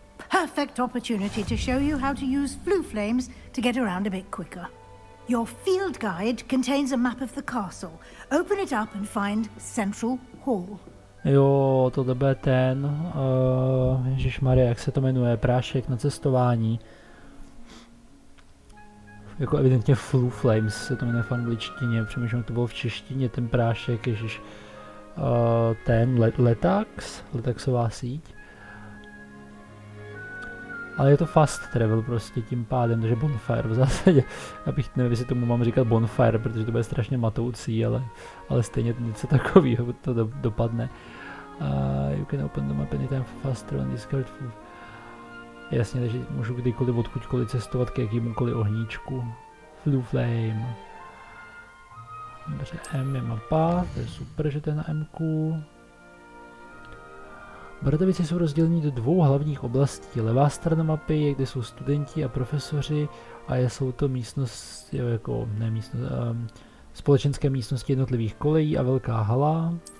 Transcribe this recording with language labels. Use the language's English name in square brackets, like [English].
[English] Perfect opportunity to show you how to use flue flames to get around a bit quicker. Your field guide contains a map of the castle. Open it up and find Central Hall. [Czech] Jo, tohle bude ten, ježišmarja, jak se to jmenuje, prášek na cestování. Jako evidentně Flue Flames se to jmenuje v angličtině, přemýšlím, jak to bylo v češtině, ten prášek, ježiš, ten letaxová síť. Ale je to fast travel prostě tím pádem, takže bonfire v zásadě. Já bych nevím, jestli tomu mám říkat bonfire, protože to bude strašně matoucí, ale stejně něco takového to dopadne. [English] You can open the map anytime for fast travel and discard food. [Czech] Jasně, takže můžu kdykoliv odkudkoliv cestovat k jakýmukoliv ohníčku. Flue flame. Dobře, M je mapa, to je super, že to je na M-ku. Bradavice jsou rozděleny do 2 hlavních oblastí. Levá strana mapy je, kde jsou studenti a profesoři, a jsou to místnosti, jako ne místnost, společenské místnosti jednotlivých kolejí a velká hala.